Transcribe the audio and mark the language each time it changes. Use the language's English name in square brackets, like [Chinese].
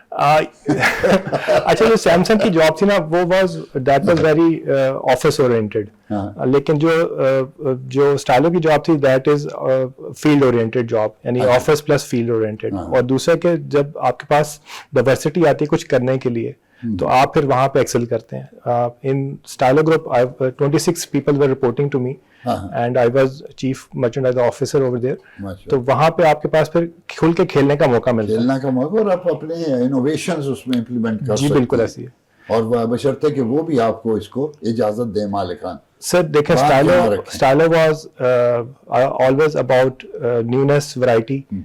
[Urdu] اچھا جو سیمسنگ کی جاب تھی نا وہ [English] that was very office oriented, [Urdu] لیکن جو اسٹائلو کی جاب تھی [English] that is field oriented job, [Urdu] یعنی آفس پلس فیلڈ اورینٹیڈ. اور دوسرا کہ جب آپ کے پاس ڈائیورسٹی آتی ہے کچھ کرنے کے لیے تو آپ پھر وہاں پہ ایکسل کرتے ہیں. [English] In Stylo group 26 people were reporting to me and I was chief merchandise officer over there. [Urdu] تو وہاں پہ آپ کے پاس پھر کھل کے کھیلنے کا موقع ملتا ہے, کھیلنے کا موقع, اور آپ اپنے انوویشنز اس میں امپلیمنٹ کر سکتے ہیں. جی بالکل ایسی ہے, اور بشرطے کہ وہ بھی آپ کو اس کو اجازت دیں مالکان. سر دیکھیں [English] Stylo was always about newness, variety.